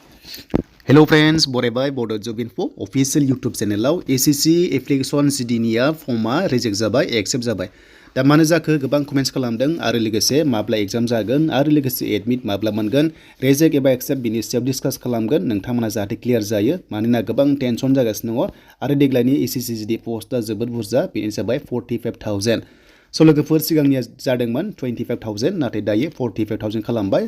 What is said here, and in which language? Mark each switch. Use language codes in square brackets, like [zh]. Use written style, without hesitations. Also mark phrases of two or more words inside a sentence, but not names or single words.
[en] Hello friends, [brx] बरायबाय Bodo Job Info official YouTube channel SSC application CDनिया फर्मा रिजेक्ट जाबाय एक्सेप्ट जाबाय दा मानो जाखो गोबां कमेन्ट्स खालामदों आरो लोगोसे माब्ला एग्जाम जागोन आरो लोगोसे एडमिट माब्ला मोनगोन रिजेक्ट एबा एक्सेप्ट बिनि सायाव डिसकास खालामगोन नोंथांमोना जाहाथे क्लियर जायो मानोना गोबां टेनसन जागासिनो दङ आरो देग्लायनि SSC CD पोस्टआ जोबोद बुरजा बेनो जाबाय 45,000 स' लोगोफोर सिगांनिया जादोंमोन 25,000 नाथाय दायो 45,000 खालामबाय